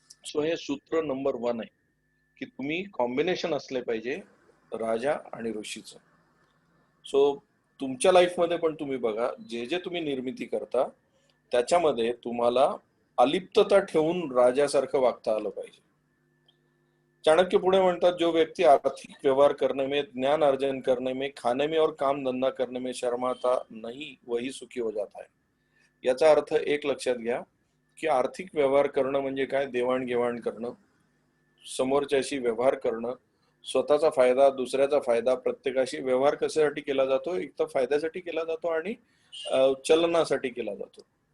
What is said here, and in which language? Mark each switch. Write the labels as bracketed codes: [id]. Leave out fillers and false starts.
[mr] So हे सूत्र number 1 आहे की तुम्ही कॉम्बिनेशन असले पाहिजे राजा आणि ऋषीचं. सो तुमच्या लाईफमध्ये पण तुम्ही बघा, जे जे तुम्ही निर्मिती करता त्याच्यामध्ये तुम्हाला अलिप्तता ठेवून राजासारखं वागता आलं पाहिजे. चाणक्य पुढे म्हणतात, [hi] जो व्यक्ती आर्थिक व्यवहार करने में, ज्ञान अर्जन करने में, खाने में और काम धंधा करने में शर्माता नहीं वही सुखी हो जाता है. [mr] याचा अर्थ एक लक्षात घ्या की आर्थिक व्यवहार करणं म्हणजे काय, देवाणघेवाण करणं, समोरच्याशी व्यवहार करणं, स्वतःचा फायदा, दुसऱ्याचा फायदा, प्रत्येकाशी व्यवहार कशासाठी केला जातो, एक तर फायद्यासाठी केला जातो आणि चलनासाठी केला जातो.